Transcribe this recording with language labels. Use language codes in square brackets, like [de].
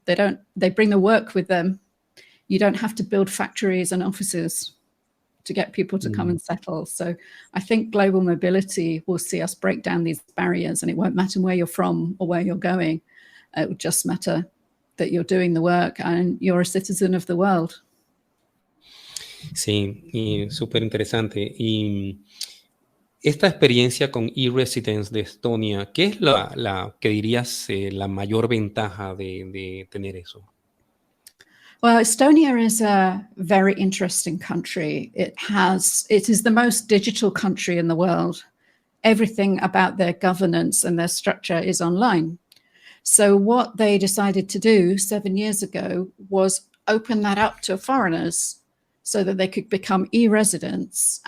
[en] They bring the work with them. You don't have to build factories and offices to get people to come and settle. So I think global mobility will see us break down these barriers, and it won't matter where you're from or where you're going. It will just matter that you're doing the work and you're a citizen of the world. [es] Sí, y súper interesante. Y esta experiencia con E-Residence de Estonia, ¿qué es la que dirías la mayor ventaja de tener eso? [en] Well, Estonia is a very interesting country. It is the most digital country in the world. Everything about their governance and their structure is online. So what they decided to do 7 years ago was open that up to foreigners so that they could become e-residents.